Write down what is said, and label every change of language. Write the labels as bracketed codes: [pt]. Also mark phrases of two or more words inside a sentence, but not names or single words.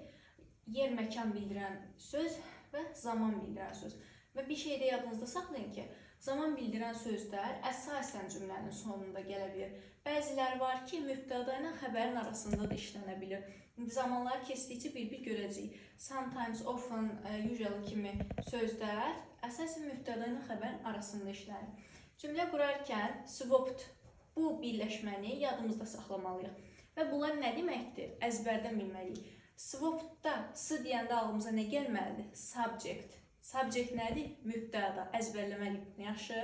[az] Yer, məkan bildirən söz və zaman bildirən söz. Və bir şey də yadınızda saxlayın ki, zaman bildirən sözlər əsasən cümlənin sonunda gələ bilir. Bəziləri var ki, mübtəda ilə xəbərin arasında da işlənə bilir. Zamanlar keçdikcə bir-bir görəcəyik. [en] Sometimes, often, usually [az] kimi sözlər əsasən mübtəda ilə xəbərin arasında işlənir. Cümlə qurarkən swapped bu birləşməni yadımızda saxlamalıyıq. Və bunlar nə deməkdir? Əzbərdən bilməliyik. Swappedda s deyəndə ağlımıza nə gəlməlidir? Subject. Subject nədir? Mübtəda. Əzbərləməliyik. Yaxşı.